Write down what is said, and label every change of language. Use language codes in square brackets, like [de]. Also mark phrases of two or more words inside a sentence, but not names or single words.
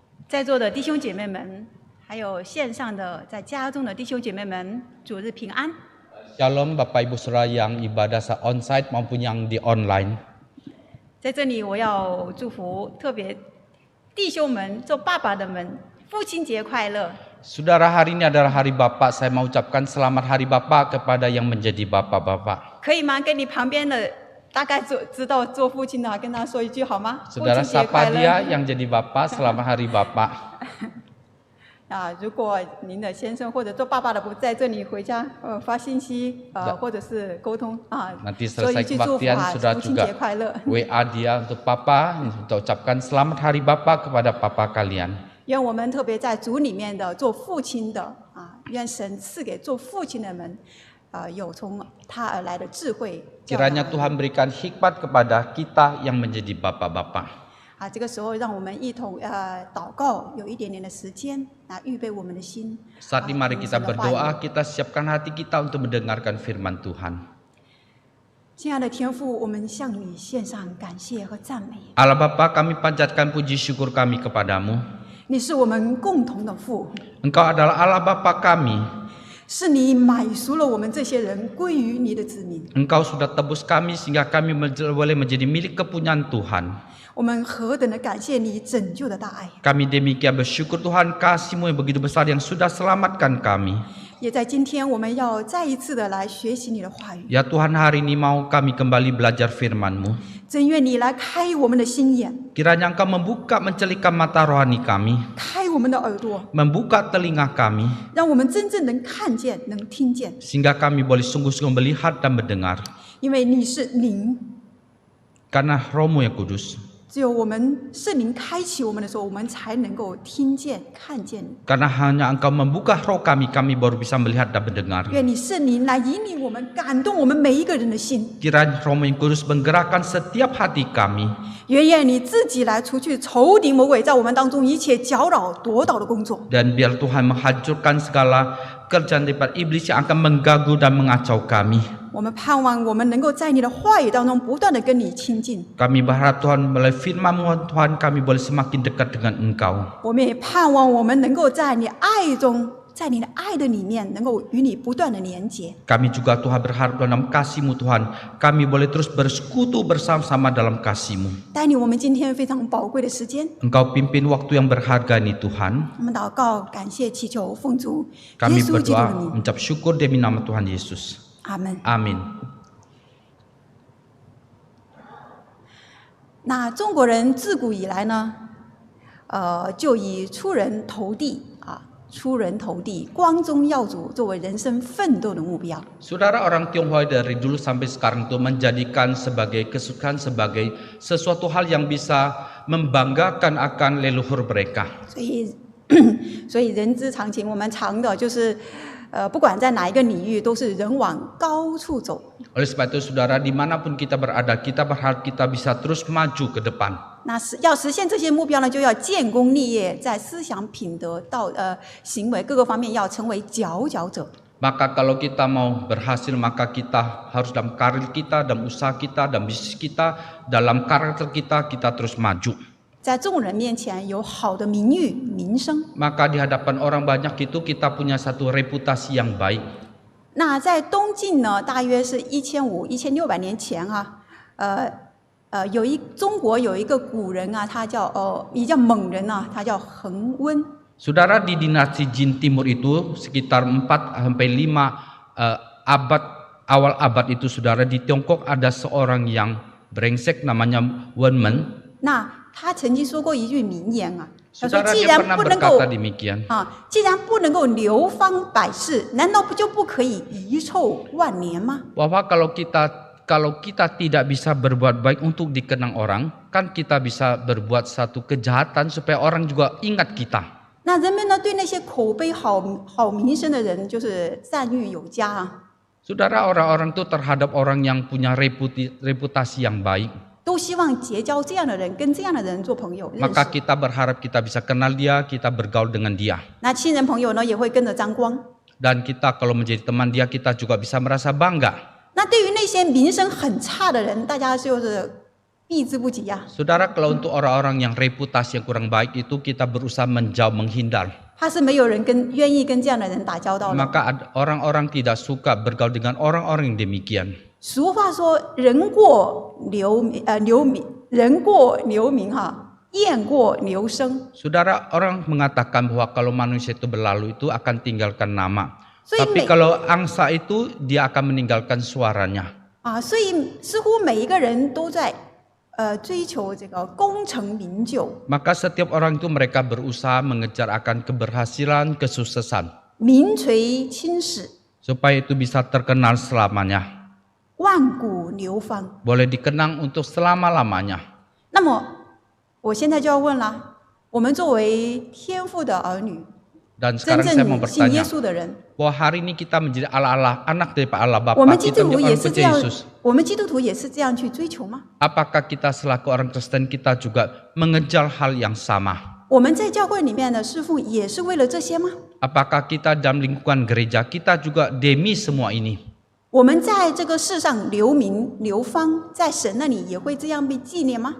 [zh] 在座的弟兄姐妹们，还有线上的在家中的弟兄姐妹们，主日平安。 [id] Shalom Bapak Ibu Saudara yang ibadah onsite maupun yang di online. [zh] 在这里，我要祝福特别弟兄们、做爸爸的们，父亲节快乐。 [id] Saudara, hari ini adalah hari Bapak. Saya mau ucapkan selamat hari Bapak kepada yang menjadi bapak-bapak. [zh] 可以吗？跟你旁边的大概知道做父亲的，跟他说一句好吗？ [id] Saudara, [zh] 父亲节快 [id] sapa [zh] 乐。 [id] dia yang jadi Bapak, selamat hari Bapak. [zh] 如果您的先生或者做爸爸的不在这里，回家发信息或者是沟通啊， [id] Nanti [zh] 说一 [id] selesai [zh] 句祝福 [id] kebaktian [zh] 啊， [id] sudah [zh] 父亲 [id] juga [zh] 节快乐。 [id] WA dia untuk Papa, untuk ucapkan selamat hari Bapak kepada Papa kalian. [zh] 愿我们特别在主里面的做父亲的啊，愿神赐给做父亲的们有从他而来的智慧。 [id] Kiranya Tuhan berikan hikmat kepada kita yang menjadi bapak-bapak. [zh] 这个时候让我们一同祷告，有一点点的时间预备我们的心。 [id] Saat ini mari kita berdoa, kita siapkan hati kita untuk mendengarkan firman Tuhan. [zh] 亲爱的天父，我们向你献上感谢和赞美。 [id] Allah Bapa, kami panjatkan puji syukur kami kepadamu. [zh] 你是我们共同的父， [id] Engkau adalah Allah Bapa kami. [zh] 是你买赎了我们这些人归于你的子民。 [id] Engkau sudah tebus kami sehingga kami boleh menjadi milik kepunyaan Tuhan. [zh] 我们何等的感谢你拯救的大爱！ [id] Kami demikian bersyukur Tuhan, kasih-Mu yang begitu besar yang sudah selamatkan kami. [zh] 也在今天，我们要再一次的来学习你的话语。 [id] Ya Tuhan, hari ini mau kami kembali belajar firman-Mu. [zh] 真愿你来开我们的心眼， [id] Kiranya Engkau membuka, mencelikan mata rohani kami, [zh] 开我们的耳朵， [id] membuka telinga kami, [zh] 让我们真正能看见、能听见。 [id] sehingga kami boleh sungguh-sungguh melihat dan mendengar. [zh] 因为你是灵， [id] Karena Roh-Mu yang kudus. [zh] 只有我们圣灵开启我们的时候，我们才能够听见、看见你。 [id] Karena hanya Engkau membuka roh kami, kami baru bisa melihat dan mendengar. [zh] 愿你圣灵来引领我们，感动我们每一个人的心。 [id] Kiranya Roh-Mu yang kudus menggerakkan setiap hati kami. [zh] 愿你自己来除去仇敌魔鬼在我们当中一切搅扰、夺倒的工作。 [id] Dan biar Tuhan menghancurkan segala kerjaan daripada iblis yang akan mengganggu dan mengacau kami. [zh] 我们盼望我们能够在你的话语当中不断的跟你亲近。 [id] Kami berharap Tuhan melalui firman-Mu Tuhan kami boleh semakin dekat dengan Engkau. [zh] 我们也盼望我们能够在你爱中，在你的爱的里面，能够与你不断的连结。 [id] Kami juga Tuhan berharap dalam kasih-Mu Tuhan, kami boleh terus bersekutu bersama-sama dalam kasih-Mu. [zh] 带领我们今天非常宝贵的时间， [id] Engkau pimpin waktu yang berharga ini Tuhan. [zh] 我们祷告、感谢、祈求、奉主耶 [id] Kami [zh] 稣基督的 [id] berdoa [zh] 名， [id] mengucap syukur demi nama Tuhan Yesus. [zh] 阿门。 [id] Amin. [zh] 那中国人自古以来呢，就以出人头地出人头地、光宗耀祖作为人生奋斗的目标。 [id] Saudara, orang Tionghoa dari dulu sampai sekarang itu menjadikan sebagai kesukaan, sebagai sesuatu hal yang bisa membanggakan akan leluhur mereka. [zh] 所以人之常情，我们常的就是不管在哪一个领域，都是人往高处走。 [id] Oleh sebab itu, saudara, dimanapun kita berada, kita berharap kita bisa terus maju ke depan. [zh] 那要实现这些目标呢，就要建功立业，在思想、品德、行为各个方面要成为佼佼者。 [id] Maka kalau kita mau berhasil, maka kita harus dalam karir kita, dalam usaha kita, dalam bisnis kita, dalam karakter kita, kita terus maju. [zh] 在众人面前有好的名誉、名声。 [id] Maka di hadapan orang banyak itu kita punya satu reputasi yang baik. [zh] 那在东晋呢，大约是1500-1600年前中国有一个古人他也叫猛人他叫恒温。 [id] Saudara, di dinasti Jin Timur itu sekitar 4-5 awal abad itu, saudara, di Tiongkok ada seorang yang brengsek namanya Wen Men. [zh] 那他曾经说过一句名言他说 [id] Saudara, [zh] 既 [id] dia [zh] 然 [id] pernah [zh] 不能够 [id] berkata demikian. [zh] 既然不能够流芳百世，难道就不可以遗臭万年吗？ [id] Bahwa kalau kita tidak bisa berbuat baik untuk dikenang orang, kan kita bisa berbuat satu kejahatan supaya orang juga ingat kita. [zh] 那人们呢，对那些口碑好名声的人，就是赞誉有加 [id] Saudara, orang-orang itu terhadap orang yang punya reputasi yang baik. [zh] 都希望结交这样的人，跟这样的人做朋友。 [id] Maka kita berharap kita bisa kenal dia, kita bergaul dengan dia. [zh] 那亲人朋友呢，也会跟着沾光。 [id] Dan kita kalau menjadi teman dia, kita juga bisa merasa bangga. [zh] 那对于那些名声很差的人，大家就是避之不及呀、 [id] Saudara, kalau untuk orang-orang yang reputasi yang kurang baik itu kita berusaha menjauh menghindar. [zh] 怕是没有人愿意跟这样的人打交道了。 [id] Maka orang-orang tidak suka bergaul dengan orang-orang yang demikian. [zh] 俗话说“人过留名哈，雁过留声 [id] Saudara, orang mengatakan bahwa kalau manusia itu berlalu itu akan tinggalkan nama. [zh] 所以 [id] Tapi kalau angsa itu dia akan meninggalkan suaranya. [zh] 啊，所以似乎每一个人都在追求这个功成名就， [id] Maka setiap orang itu mereka berusaha mengejar akan keberhasilan, kesuksesan. [zh] 名垂青史， [id] Supaya itu bisa terkenal selamanya. [zh] 万古流芳。 [id] Boleh dikenang untuk selama-lamanya. [zh] 那么，我现在就要问了：我们作为天父的儿女， [id] Dan [zh] 真 [id] sekarang saya mau [zh] 正信耶 [id] bertanya, [zh] 稣的人， [id] bahwa hari ini kita menjadi Allah-Allah, anak daripada Allah [zh] 我 [id] Bapa, [zh] 们基 [id] kita [zh] 督徒 [id] menjadi [zh] 也 [id] orang [zh] 是这 [id] percaya [zh] 样 [id] Yesus. [zh] 我们基督徒也是这样去追求吗？ [id] Apakah kita selaku orang Kristen kita juga mengejar hal yang sama? [zh] 我们在教会里面的侍奉也是为了这些吗？ [id] Apakah kita dalam lingkungan gereja kita juga demi semua ini? [zh] 我们在这个世上留名流芳，在神那里也会这样被纪念吗？